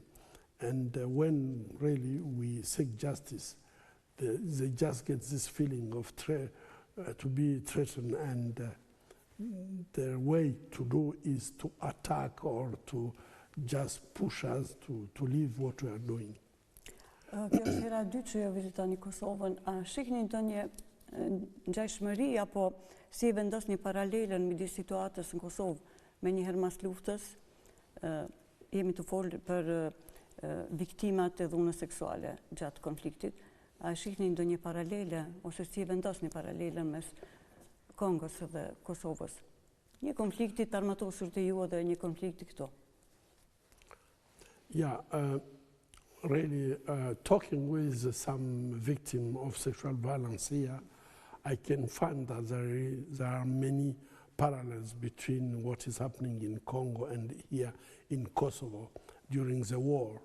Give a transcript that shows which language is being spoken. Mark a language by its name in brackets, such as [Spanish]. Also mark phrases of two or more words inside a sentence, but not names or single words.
[English] And when really we seek justice, they just get this feeling of to be threatened, and their way to do is to attack or to just push us to leave what we are doing. [Albanian] Kjo është hera dytë që jo vizitoni Kosovën. A shihni ndonjë ngjashmëri apo si e vendosni paralelën midis situatës në Kosovë me njëherë mas luftës? Jemi të folur për viktimat e dhunës seksuale gjatë konfliktit. A shihni ndonjë paralele ose si e vendosni paralelën mes Kongos dhe Kosovës? Një konflikti të armatosur të ju dhe një konflikti këtu. [English] Yeah, really talking with some victim of sexual violence here, I can find that there are many parallels between what is happening in Congo and here in Kosovo during the war.